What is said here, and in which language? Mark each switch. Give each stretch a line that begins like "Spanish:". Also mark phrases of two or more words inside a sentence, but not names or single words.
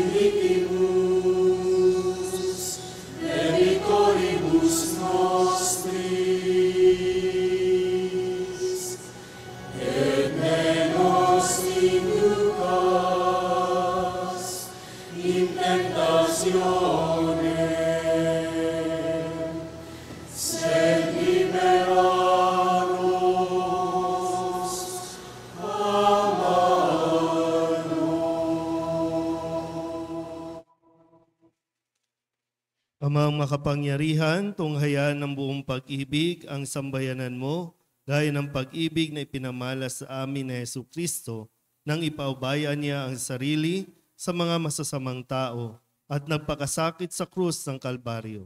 Latin: dimittibus debitoribus nostris, et ne nos inducas in tentacionem, sed libera-nos a malo.
Filipino: Amang makapangyarihan, tunghayan ng buong pag-ibig ang sambayanan mo, gaya ng pag-ibig na ipinamalas sa amin ni Jesucristo, nang ipaubayan niya ang sarili sa mga masasamang tao at nagpakasakit sa krus ng Kalbaryo.